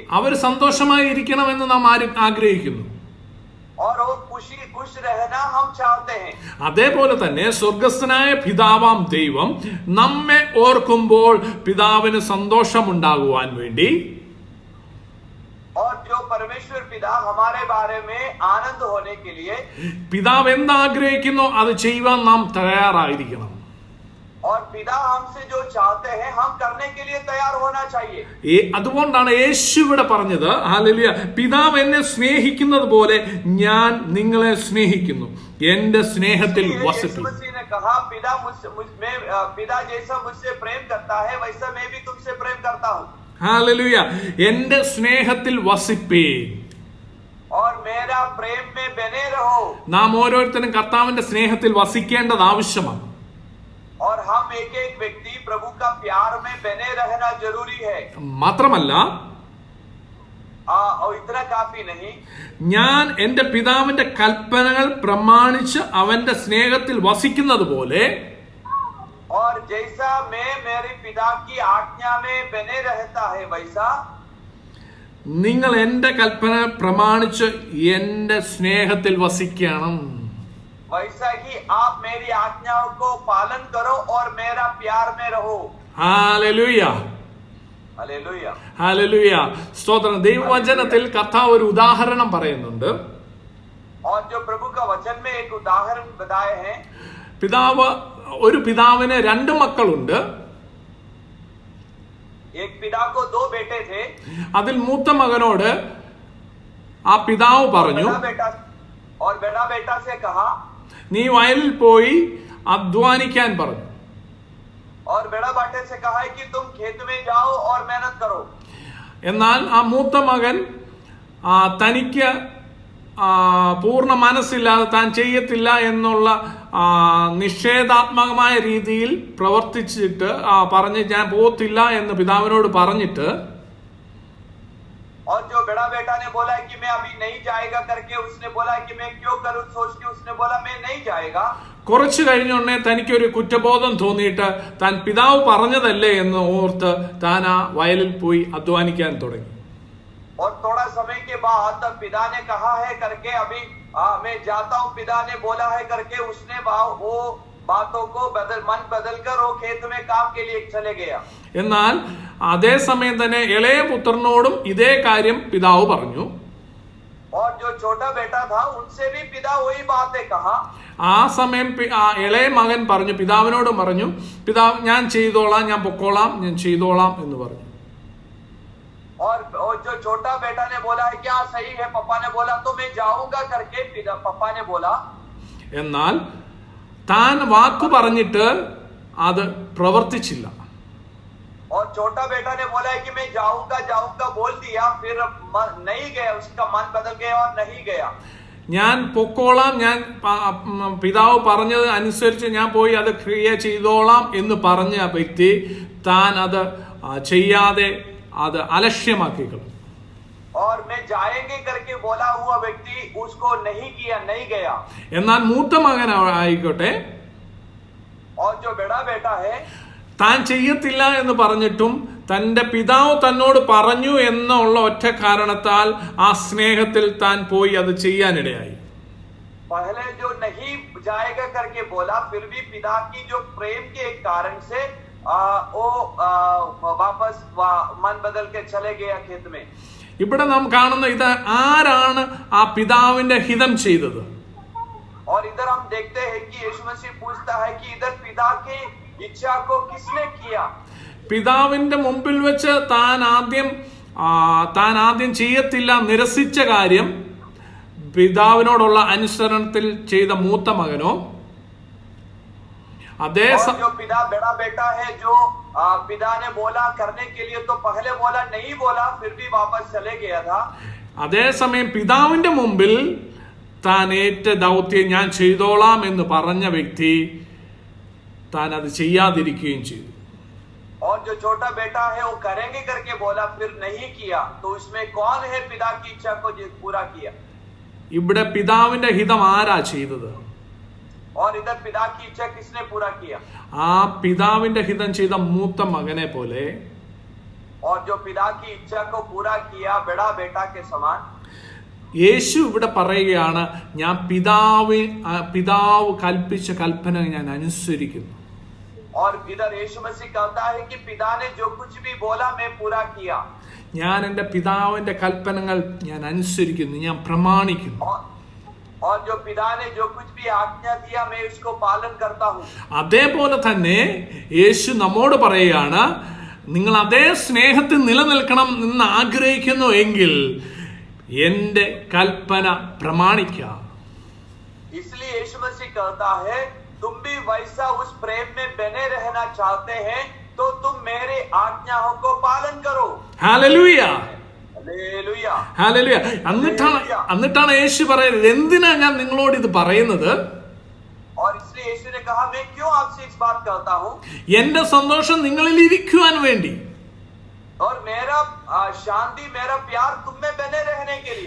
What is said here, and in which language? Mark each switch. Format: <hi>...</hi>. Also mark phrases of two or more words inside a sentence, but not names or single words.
<ml>അവർ സന്തോഷമായി ഇരിക്കണമെന്ന് നാം ആഗ്രഹിക്കുന്നു.</ml> <hi>और वो खुश रहना हम चाहते हैं.</hi> <ml>അതേപോലെ തന്നെ സ്വർഗസ്ഥനായ പിതാവാം ദൈവം നമ്മെ ഓർക്കുമ്പോൾ പിതാവിന് സന്തോഷമുണ്ടാകുവാൻ വേണ്ടി,</ml> <hi>और जो परमेश्वर पिता हमारे बारे में आनंद होने के लिए,</hi> <ml>പിതാവ് എന്താഗ്രഹിക്കുന്നോ അത് ചെയ്യുവാൻ നാം തയ്യാറായിരിക്കണം.</ml> <hi>और पिता हमसे जो चाहते हैं हम करने के लिए तैयार होना चाहिए.</hi> <ml>അതുകൊണ്ടാണ് യേശു ഇവിടെ പറഞ്ഞത്, ഹല്ലേലൂയ, പിതാവ് എന്നെ സ്നേഹിക്കുന്നത് പോലെ ഞാൻ നിങ്ങളെ സ്നേഹിക്കുന്നു, എന്റെ സ്നേഹത്തിൽ വസിക്കൂ.</ml> <hi>यीशु मसीह ने कहा, पिता जैसा मुझसे प्रेम करता है वैसा मैं भी तुमसे प्रेम करता हूँ.</hi> <ml>ഹല്ലേലൂയ. എന്റെ സ്നേഹത്തിൽ വസിപ്പീൻ.</ml> <hi>और मेरा प्रेम में बने रहो.</hi> <ml>നാം ഓരോരുത്തരും കർത്താവിന്റെ സ്നേഹത്തിൽ വസിക്കേണ്ടത് ആവശ്യമാണ്.</ml> <hi>और हम एक एक व्यक्ति प्रभु का प्यार में बने रहना जरूरी है.</hi> <ml>മാത്രമല്ല,</ml> <hi>और इतना काफी नहीं,</hi> <ml>ഞാൻ എന്റെ പിതാവിന്റെ കൽപ്പനകൾ പ്രമാണിച്ച് അവന്റെ സ്നേഹത്തിൽ വസിക്കുന്നത് പോലെ</ml> <hi>और जैसा मैं मेरे पिता की आज्ञा में बने रहता है वैसा</hi> <ml>നിങ്ങൾ എന്റെ കൽപ്പന പ്രമാണിച്ച് എന്റെ സ്നേഹത്തിൽ വസിക്കണം.</ml> <hi>वैसा ही आप मेरी आज्ञाओं को पालन करो और मेरा प्यार में रहो.</hi> <ml>ഹല്ലേലൂയ.</ml> <hi>हालेलुया.</hi> <ml>ഹല്ലേലൂയ. സ്തോത്രം. ദൈവവചനത്തിൽ കർത്താവ് ഒരു ഉദാഹരണം പറയുന്നുണ്ട്.</ml> <hi>और जो प्रभु का वचन में एक उदाहरण बताए हैं.</hi> <ml>ഒരു പിതാവിന് 2 മക്കളുണ്ട്.</ml> <hi>एक पिता को 2 बेटे थे.</hi> <ml>അതിൽ മൂത്ത മകനോട് ആ പിതാവ് പറഞ്ഞു,</ml> <hi>बड़ा बेटा से कहा,</hi> <ml>നീ വയലിൽ പോയി അധ്വാനിക്കാൻ പറഞ്ഞു.</ml> <hi>और बड़ा बेटे से कहा है कि तुम खेत में जाओ और मेहनत करो.</hi> <ml>എന്നാൽ ആ മൂത്ത മകൻ തനിക്ക് പൂർണ്ണ മനസ്സില്ലാതെ താൻ ചെയ്യത്തില്ല എന്നുള്ള നിഷേധാത്മകമായ രീതിയിൽ പ്രവർത്തിച്ചിട്ട് പറഞ്ഞ് ഞാൻ പോകത്തില്ല എന്ന് പിതാവിനോട് പറഞ്ഞിട്ട്,</ml> <hi>और जो बड़ा बेटा ने बोला कि मैं अभी नहीं जाएगा करके उसने बोला कि मैं क्यों करूं सोच के उसने बोला मैं नहीं जाएगा.</hi> <ml>കുറച്ചു കഴിഞ്ഞുടനെ തനിക്കൊരു കുറ്റബോധം തോന്നിയിട്ട് താൻ പിതാവ് പറഞ്ഞതല്ലേ എന്ന് ഓർത്ത് താൻ ആ വയലിൽ പോയി അധ്വാനിക്കാൻ തുടങ്ങി.</ml> <hi>और थोड़ा समय के बाद पिता ने कहा है करके अभी मैं जाता हूँ, पिता ने बोला है करके उसने वो बातों को मन बदल कर वो खेत में काम के लिए चले गया.</hi> <ml>എന്നാൽ അതേ സമയം തന്നെ ഇളയ പുത്രനോടും ഇതേ കാര്യം പിതാവ് പറഞ്ഞു.</ml> <hi>और जो छोटा बेटा था उनसे भी पिता वही बातें कहा.</hi> <ml>ആ സമയം ഇളയ മകൻ പറഞ്ഞു, പിതാവിനോട് പറഞ്ഞു, പിതാവ് ഞാൻ ചെയ്തോളാം, ഞാൻ പൊക്കോളാം, ഞാൻ ചെയ്തോളാം എന്ന് പറഞ്ഞു.</ml> <hi>और जो छोटा बेटा ने बोला है क्या सही है, पापा ने बोला तो मैं जाऊंगा करके पापा ने बोला.</hi> <ml>എന്നാൽ താൻ വാക്കു പറഞ്ഞിട്ട് അത് പ്രവർത്തിച്ചില്ല.</ml> <hi>और छोटा बेटा ने बोला है कि मैं जाऊंगा बोल दिया, फिर नहीं गया, उसका मन बदल गया और नहीं गया.</hi> <ml>ഞാൻ പൊക്കോളാം, ഞാൻ പിതാവ് പറഞ്ഞത് അനുസരിച്ച് ഞാൻ പോയി അത് ക്രിയ ചെയ്തോളാം എന്ന് പറഞ്ഞ വ്യക്തി താൻ അത് ചെയ്യാതെ അത് അലക്ഷ്യമാക്കി കളഞ്ഞു.</ml> <hi>और मैं जाएंगे करके बोला हुआ व्यक्ति उसको नहीं किया, नहीं गया.</hi> <ml>എന്നാൽ മൂത്ത മകൻ ആയിക്കോട്ടെ,</ml> <hi>और जो बड़ा बेटा है</hi> <ml>താൻ ചെയ്യത്തില്ല എന്ന് പറഞ്ഞിട്ടും തന്റെ പിതാവ് തന്നോട് പറഞ്ഞു എന്നുള്ള ഒറ്റ കാരണത്താൽ ആ സ്നേഹത്തിൽ താൻ പോയി അത് ചെയ്യാനിടയായി.</ml> <hi>पहले जो नहीं जाएगा करके बोला, फिर भी पिता की जो प्रेम के एक कारण से वो वापस मन बदल के चले गया खेत में.</hi> <ml>ഇവിടെ നാം കാണുന്ന ഇത് ആരാണ് ആ പിതാവിന്റെ ഹിതം ചെയ്തത്?</ml> <hi>और इधर हम देखते हैं कि यीशु मसीह पूछता है कि इधर पिता की इच्छा को किसने किया.</hi> <ml>പിതാവിന്റെ മുമ്പിൽ വെച്ച് താൻ ആദ്യം ചെയ്യത്തില്ല നിരസിച്ച കാര്യം പിതാവിനോടുള്ള അനുസരണത്തിൽ ചെയ്ത മൂത്ത മകനോ, അതേ</ml> <hi>जो पिता बड़ा बेटा है जो पिता ने बोला करने के लिए तो पहले बोला नहीं बोला, फिर भी वापस चले गया था.</hi> <ml>അതേസമയം പിതാവിന്റെ മുമ്പിൽ താൻ ഏറ്റ ദൗത്യം ഞാൻ ചെയ്തോളാം എന്ന് പറഞ്ഞ വ്യക്തി താൻ അത് ചെയ്യാതിരിക്കുകയും ചെയ്തു.</ml> <hi>और जो छोटा बेटा है वो करेंगे करके बोला, फिर नहीं किया, तो उसमें कौन है पिता की इच्छा को पूरा किया?</hi> <ml>ഇവിടെ പിതാവിന്റെ ഹിതം ആരാ ചെയ്തത്?</ml> <hi>और इधर पिता की इच्छा किसने पूरा किया?</hi> <ml>ആ പിതാവിന്റെ ഹിതം ചെയ്ത മൂത്ത മകനെ പോലെ,</ml> <hi>और जो पिता की इच्छा को पूरा किया बड़ा बेटा के समान.</hi> <ml>യേശു ഇവിടെ പറയുകയാണ്, ഞാൻ പിതാവ് കൽപ്പിച്ച കൽപ്പന ഞാൻ അനുസരിക്കുന്നു.</ml> <hi>और इधर यीशु मसीह कहता है कि पिता ने जो कुछ भी बोला मैं पूरा किया.</hi> <ml>ഞാൻ എൻ്റെ പിതാവിന്റെ കൽപ്പനകൾ ഞാൻ അനുസരിക്കുന്നു, ഞാൻ പ്രമാണിക്കുന്നു.</ml> <hi>और जो पिता ने जो कुछ भी आज्ञा दिया मैं उसको पालन करता हूँ.</hi> <ml>അതേപോലെ തന്നെ യേശു നമ്മോട് പറയുകയാണ്, നിങ്ങൾ അതേ സ്നേഹത്തിൽ നിലനിൽക്കണം എന്ന് ആഗ്രഹിക്കുന്നു എങ്കിൽ എന്റെ കൽപ്പന പ്രമാണിക്കുക.</ml> <hi>इसलिए यीशु मसीह कहता है तुम भी वैसा उस प्रेम में बने रहना चाहते हैं तो तुम मेरे आज्ञाओं को पालन करो.</hi> <ml>ഹല്ലേലൂയ,</ml> <hi>हालेलुया.</hi> <ml>ഹല്ലേലൂയ. എന്നിട്ടാണ് യേശു പറയുന്നത്, എന്തിനാ ഞാൻ നിങ്ങളോട് ഇത് പറയുന്നത്?</ml> <hi>और इसलिए यीशु ने कहा, मैं क्यों आपसे इस बात कहता हूँ?</hi> <ml>എന്റെ സന്തോഷം നിങ്ങളിൽ ഇരിക്കുവാൻ വേണ്ടി,</ml> <hi>और मेरा शांति, मेरा प्यार तुम में बने रहने के लिए.</hi>